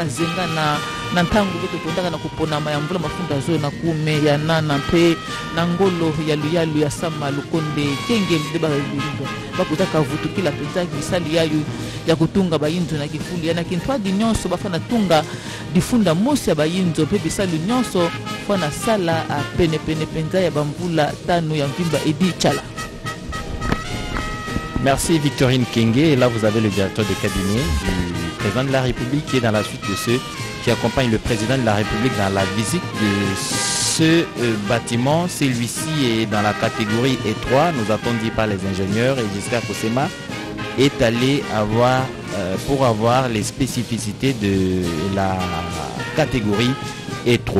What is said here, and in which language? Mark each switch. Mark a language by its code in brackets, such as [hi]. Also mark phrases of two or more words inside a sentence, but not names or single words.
[kg] zenga na ntangu beto kondaka na kupona mayambula mafunda zole na kume ya nana mpe na ngolo ya luyalu ya sama lukonde kenge mdeba bakutaka vutu kila peza bisali yayu ya kutunga bayinzo na kifuli yana kintwa di nyonso bafana tunga difunda mosi ya bayinzo pe bisali nyonso fana sala pene penza ya bambula tano ya mvimba Edi Chala. [fr] Merci Victorine Kenge. Et là, vous avez le directeur de cabinet du président de la République qui est dans la suite de ceux qui accompagnent le président de la République dans la visite de ce bâtiment. Celui-ci est dans la catégorie E3, nous a-t-on dit par les ingénieurs, et Giscard Kosema est allé pour avoir les spécificités de la catégorie E3.